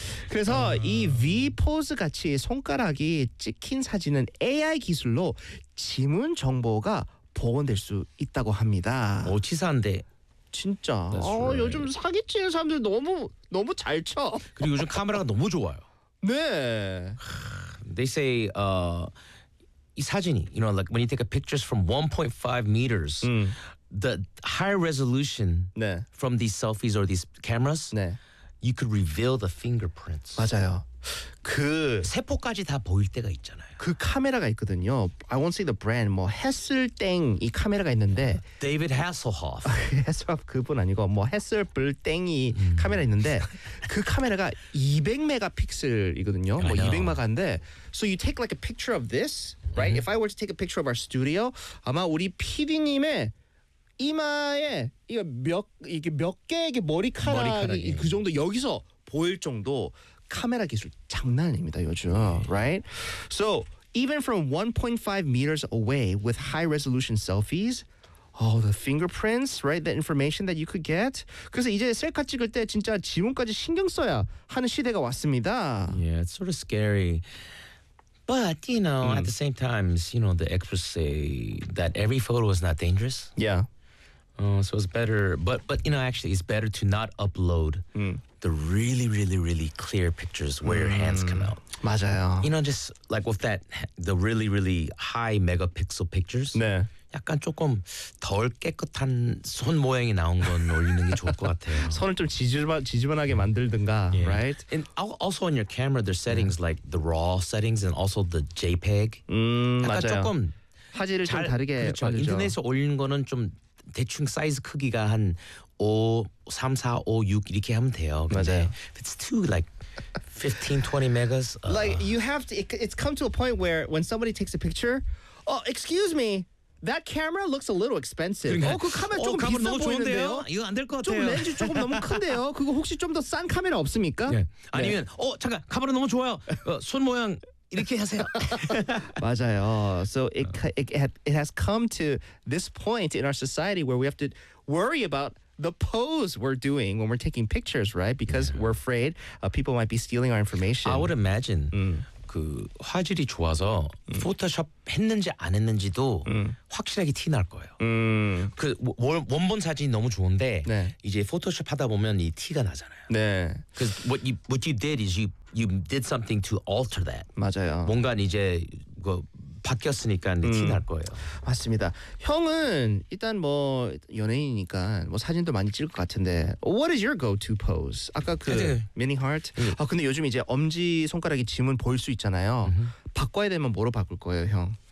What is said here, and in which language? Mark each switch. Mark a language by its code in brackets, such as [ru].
[ko] 그래서 이 V 포즈 같이 손가락이 찍힌 사진은 AI 기술로 지문 정보가 복원될 수 있다고 합니다. 치사한데. 진짜. [en] Right. [ko] 요즘 사기 치는 사람들 너무 잘 쳐. 그리고 요즘 카메라가 너무 좋아요. 네. [en] They say [ko] 이 사진이, [en] you know, like when you take a pictures from 1.5 meters, the high resolution [ko] 네. [en] from these selfies or these cameras, [ko] 네. [en] you could reveal the fingerprints. [ko] 맞아요. 그 세포까지 다 보일 때가 있잖아요. 그 카메라가 있거든요. [en] I won't say the brand. [ko] 뭐 해슬땡 이 카메라가 있는데 [en] David Hasselhoff. [ko] Hasselhoff 그분 아니고 뭐 해슬블땡이 카메라 있는데 그 카메라가 200메가픽셀이거든요. 뭐 200마가인데 [en] So you take like a picture of this, right? If I were to take a picture of our studio, [ko] 아마 우리 PD님의 이마에 이거 몇 이게 몇 개의 머리카락이 그 정도 여기서 보일 정도 카메라 기술 장난입니다 요즘, right? [en] So even from 1.5 meters away with high-resolution selfies, all the fingerprints, right? The information that you could get. [ko] 그래서 이제 셀카 찍을 때 진짜 지문까지 신경 써야 하는 시대가 왔습니다. [en] Yeah, it's sort of scary. But you know, at the same time, you know, the experts say that every photo is not dangerous. Yeah. So it's better, but you know, actually, it's better to not upload the really, really, really clear pictures where your hands come out. [ko] 맞아요. [en] You know, just like with that, the really, really high megapixel pictures. [ko] 네. 약간 조금 덜 깨끗한 손 모양이 나온 건 올리는 게 좋을 것 같아요. 손을 좀 지저분하게 만들든가, yeah. right? [en] And also on your camera, there's settings like the raw settings and also the JPEG. [ko] 맞아요. 약간 조금 화질을 잘, 좀 다르게 그렇죠. 만들죠. 인터넷에서 올리는 거는 좀 대충 사이즈 크기가 한 5, 3, 4, 5, 6 이렇게 하면 돼요. 근데 맞아요. [en] It's too like 15, 20 megas. Like you have to, it's come to a point where when somebody takes a picture, oh, excuse me, that camera looks a little expensive. [ko] 그러니까, 그 카메라 조금 비싼 너무 보이는데요? 좋은데요? 이거 안 될 것 같아요. 좀 렌즈 조금 너무 큰데요? 그거 혹시 좀 더 싼 카메라 없습니까? 네. 아니면, 네. 잠깐, 카메라 너무 좋아요. 손 모양. 이렇게 하세요. 맞아요. [en] So it has come to this point in our society where we have to worry about the pose we're doing when we're taking pictures, right? Because we're afraid people might be stealing our information. I would imagine [ko] 그 화질이 좋아서 포토샵 했는지 안 했는지도 확실하게 티 날 거예요. 그 원본 사진이 너무 좋은데 네. 이제 포토샵 하다 보면 이 티가 나잖아요. 네. [en] 'Cause what you did is you did something to alter that. [ko] 맞아요. 뭔가 이제 그 바뀌었으니까 티 날 거예요. 맞습니다. 형은 일단 뭐 연예인이니까 뭐 사진도 많이 찍을 것 같은데 [en] What is your go-to pose? [ko] 아까 그 mini heart? 아 근데 요즘 이제 엄지 손가락이 지문 보일 수 있잖아요. 바꿔야 되면 뭐로 바꿀 거예요, 형?